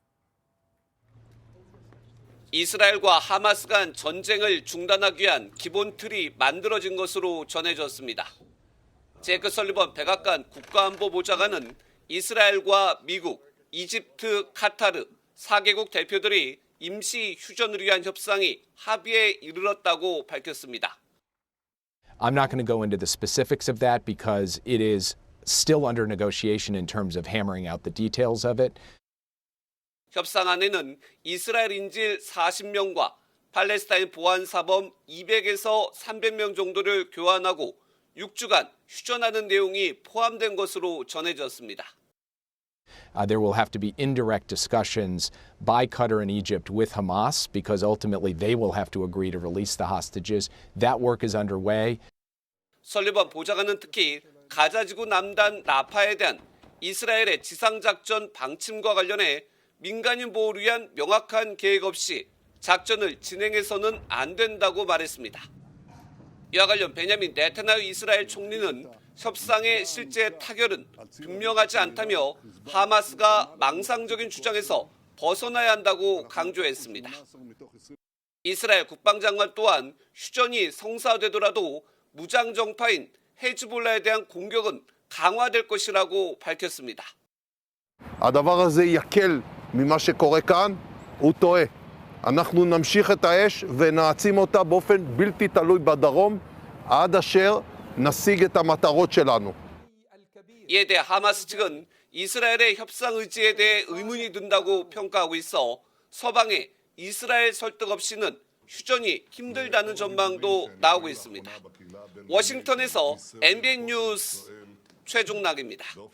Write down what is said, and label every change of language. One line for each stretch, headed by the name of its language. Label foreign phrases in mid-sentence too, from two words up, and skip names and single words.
Korean: 이스라엘과 하마스 간 전쟁을 중단하기 위한 기본 틀이 만들어진 것으로 전해졌습니다. 제크 설리번 백악관 국가안보보좌관은 이스라엘과 미국, 이집트, 카타르 4개국 대표들이 임시 휴전을 위한 협상이 합의에 이르렀다고 밝혔습니다.
English: I'm not going to go into the specifics of that because it is still under negotiation in terms of hammering out the details of it.
Korean: 협상안에는 이스라엘 인질 40명과 팔레스타인 보안 사범 200에서 300명 정도를 교환하고 6주간 휴전하는 내용이 포함된 것으로 전해졌습니다.
English: There will have to be indirect discussions by Qatar and Egypt with Hamas because ultimately they will have to agree to release the hostages. That work is underway.
Korean: 설리번 보좌관은 특히 가자지구 남단 라파에 대한 이스라엘의 지상작전 방침과 관련해 민간인 보호를 위한 명확한 계획 없이 작전을 진행해서는 안 된다고 말했습니다. 이와 관련 베냐민 네타냐후 이스라엘 총리는 협상의 실제 타결은 분명하지 않다며 하마스가 망상적인 주장에서 벗어나야 한다고 강조했습니다. 이스라엘 국방장관 또한 휴전이 성사되더라도 무장정파인 헤즈볼라에 대한 공격은 강화될 것이라고 밝혔습니다.
Hebrew: הדבר הזה יקל ממה שקורה כאן, הוא טועה. אנחנו נמשיך את האש ונעצים אותה באופן בלתי תלוי בדרום עד אשר נשיג את המטרות שלנו.
Korean: 이에 대해 하마스 측은 이스라엘의 협상 의지에 대해 의문이 든다고 평가하고 있어 서방의 이스라엘 설득 없이는 휴전이 힘들다는 전망도 나오고 있습니다. 워싱턴에서 MBN 뉴스 최종락입니다.